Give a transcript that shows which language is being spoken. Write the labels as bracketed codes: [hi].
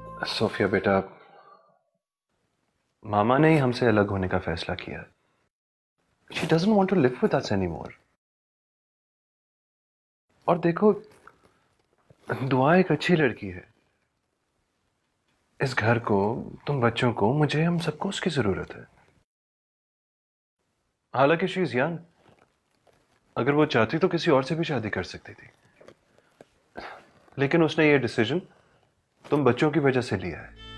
[hi] Sophia बेटा, मामा ने ही हमसे अलग होने का फैसला किया। [en] She doesn't want to live with us anymore. [hi] और देखो, दुआ एक अच्छी लड़की है। इस घर को, तुम बच्चों को, मुझे, हम सबको उसकी जरूरत है। हालांकि [en] she is young, [hi] अगर वो चाहती तो किसी और से भी शादी कर सकती थी, लेकिन उसने ये डिसीजन तुम बच्चों की वजह से लिया है।